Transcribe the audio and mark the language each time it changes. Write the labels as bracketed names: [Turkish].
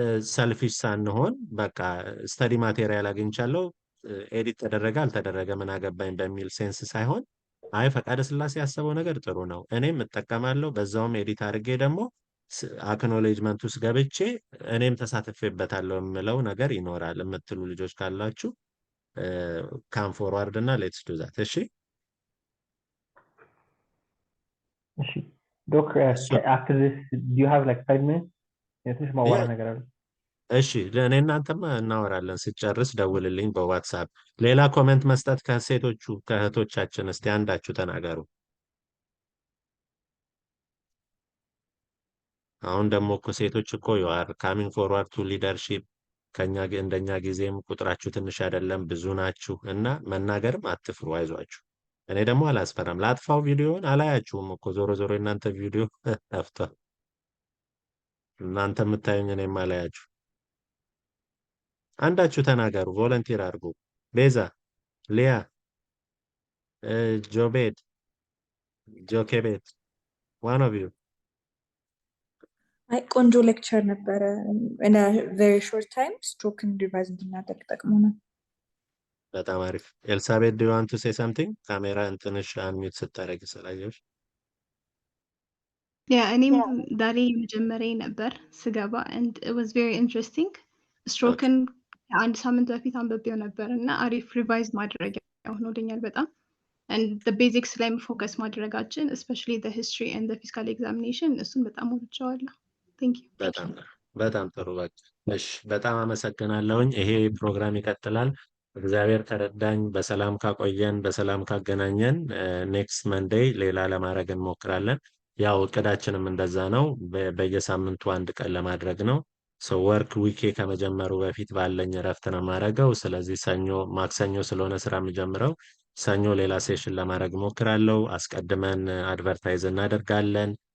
[Amharic] ሰልፊሽ ሳንሆን በቃ ስተዲ ማቴሪያል አግኝቻለሁ ኤዲት ተደረገ አልተደረገ ምን አገባኝ በሚል ሴንስ ሳይሆን አይ ፈቃደ ስላሴ ያሰበው ነገር ጥሩ ነው፣ እኔም እጠቀማለሁ፣ በዛውም ኤዲት አድርጌ ደግሞ አክኖሌጅመንት ውስጥ ገብቼ እኔም ተሳትፌበታለሁ የምለው ነገር ይኖራል የምትሉ ልጆች ካላችሁ [English] ካም ፎርዋርድ [Amharic] እና [English] ሌትስ ዱ ዛት። [Amharic] እሺ [English] ዶክ after this do you have like 5 minutes? [Amharic] ትንሽ ማዋራ ነገር አለ። እሺ ለእኔ እናንተማ እናወራለን። ስጨርስ ደውልልኝ በዋትሳፕ። ሌላ ኮሜንት መስጠት ከሴቶቹ ከእህቶቻችን እስቲ አንዳችሁ ተናገሩ። አሁን ደግሞ እኮ ሴቶች እኮ [English] you are coming forward to leadership [Amharic] ከኛ እንደኛ ጊዜም ቁጥራችሁ ትንሽ አይደለም ብዙ ናችሁ እና መናገርም አትፍሩ፣ አይዟችሁ። እኔ ደግሞ አላስፈራም። ላጥፋው ቪዲዮውን አላያችሁም እኮ ዞሮ ዞሮ እናንተ ቪዲዮ ጠፍቷል። እናንተ የምታዩኝ እኔም አላያችሁ። አንዳችሁ ተናገሩ፣ ቮለንቲር አድርጉ። ቤዛ፣ ሊያ፣ ጆቤድ፣ ጆኬቤት [English] ዋን ኦፍ ዩ። [Amharic] አይ ቆንጆ ሌክቸር ነበረ። [English] in a very short time [Amharic] ስትሮክን ሪቫይዝ እንድናደርግ ጠቅሞናል። በጣም አሪፍ። [English] ኤልሳቤት do you want to say something? [Amharic] ካሜራ እንትንሽ አንሚት ስታደርጊ ስላየሁሽ። እኔም ዛሬ የመጀመሪያ ነበር ስገባ [English] and it was very interesting. [Amharic] ስትሮክን አንድ ሳምንት በፊት አንብቤው ነበር እና አሪፍ ሪቫይዝ ማድረግ ሆኖልኛል በጣም [English] and the basics [Amharic] ላይ ፎከስ ማድረጋችን [English] especially the history and the physical examination [Amharic] እሱን በጣም ወድጀዋለሁ። [English] thank you። [Amharic] በጣም በጣም ጥሩ በቃ እሺ፣ በጣም አመሰግናለሁኝ። ይሄ ፕሮግራም ይቀጥላል። እግዚአብሔር ከረዳኝ በሰላም ካቆየን በሰላም ካገናኘን ኔክስት መንዴይ ሌላ ለማድረግ እንሞክራለን። ያው እቅዳችንም እንደዛ ነው። በየሳምንቱ አንድ ቀን ለማድረግ ነው። ወርክ ዊኬ ከመጀመሩ በፊት ባለኝ እረፍት ነው የማደርገው። ስለዚህ ሰኞ ማክሰኞ ስለሆነ ስራ የምጀምረው ሰኞ ሌላ ሴሽን ለማድረግ እሞክራለሁ። አስቀድመን አድቨርታይዝ እናደርጋለን።